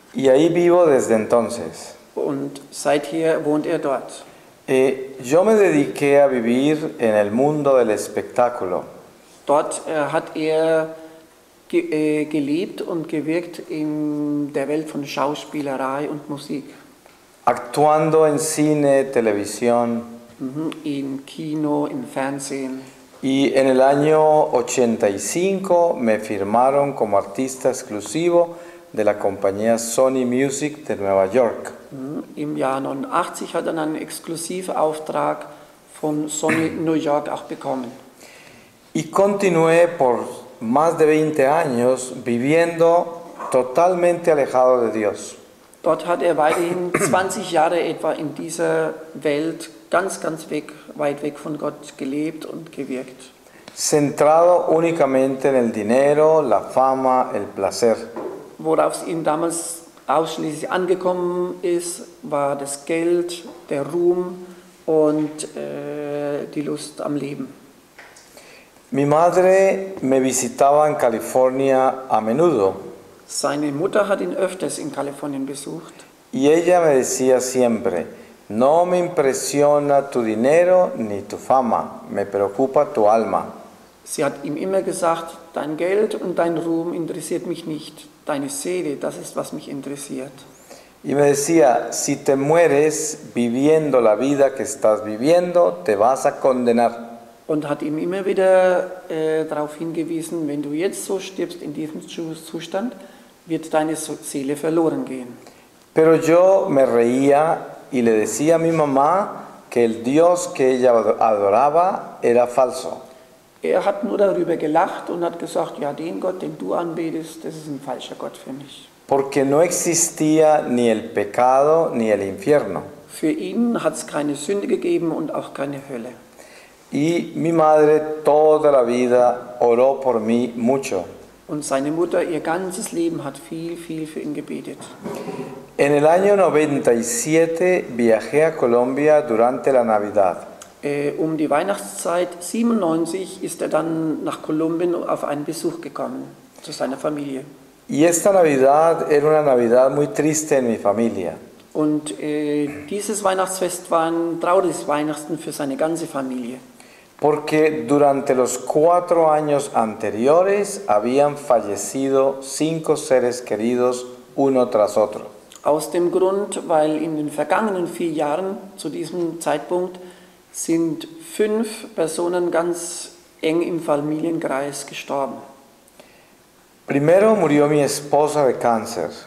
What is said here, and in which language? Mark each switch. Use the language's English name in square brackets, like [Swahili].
[Spanish] Y ahí vivo desde entonces. [German] Und seither wohnt er dort. [Spanish] Yo me dediqué a vivir en el mundo del espectáculo. [German] Dort hat er gelebt und gewirkt in der Welt von Schauspielerei und Musik. [Spanish] Actuando en cine, televisión. [German] Im Kino, im Fernsehen. [Spanish] Y en el año 85 me firmaron como artista exclusivo de la compañía Sony Music de Nueva York. [German] Im Jahr 89 hat er einen Exklusivauftrag von Sony New York auch bekommen. [Spanish] Y continué por más de 20 años viviendo totalmente alejado de Dios. [German] Dort hat er weiterhin 20 Jahre etwa in dieser Welt ganz weit weg von Gott gelebt und gewirkt. [Spanish] Centrado únicamente en el dinero, la fama, el placer. [German] Worauf es ihm damals ausschließlich angekommen ist, war das Geld, der Ruhm und die Lust am Leben. [Spanish] Mi madre me visitaba en California a menudo. [German] Seine Mutter hat ihn öfters in Kalifornien besucht. [Spanish] Y ella me decía siempre, no me impresiona tu dinero ni tu fama, me preocupa tu alma. [German] Sie hat ihm immer gesagt, dein Geld und dein Ruhm interessiert mich nicht. Deine Seele, das ist, was mich interessiert. [Spanish] Y me decía, si te mueres viviendo la vida que estás viviendo, te vas a condenar. [German] Und hat ihm immer wieder darauf hingewiesen, wenn du jetzt so stirbst in diesem Zustand, wird deine Seele verloren gehen. [Spanish] Pero yo me reía y le decía a mi mamá que el Dios que ella adoraba era falso. [German] Er hat nur darüber gelacht und hat gesagt, ja, den Gott, den du anbetest, das ist ein falscher Gott für mich. [Spanish] Porque no existía ni el pecado ni el infierno. [German] Für ihn hat es keine Sünde gegeben und auch keine Hölle. [Spanish] Y mi madre toda la vida oró por mí mucho. [German] Und seine Mutter ihr ganzes Leben hat viel für ihn gebetet. [Spanish] En el año 97 viajé a Colombia durante la Navidad. [German] Um die Weihnachtszeit 97 ist er dann nach Kolumbien auf einen Besuch gekommen, zu seiner Familie. [Spanish] Y esta Navidad era una Navidad muy triste en mi familia. [German] Und dieses Weihnachtsfest war ein trauriges Weihnachten für seine ganze Familie. [Spanish] Porque durante los 4 años anteriores habían fallecido 5 seres queridos uno tras otro. [German] Aus dem Grund, weil in den vergangenen 4 Jahren zu diesem Zeitpunkt sind 5 Personen ganz eng im Familienkreis gestorben. [Spanish] Primero murió mi esposa de cáncer.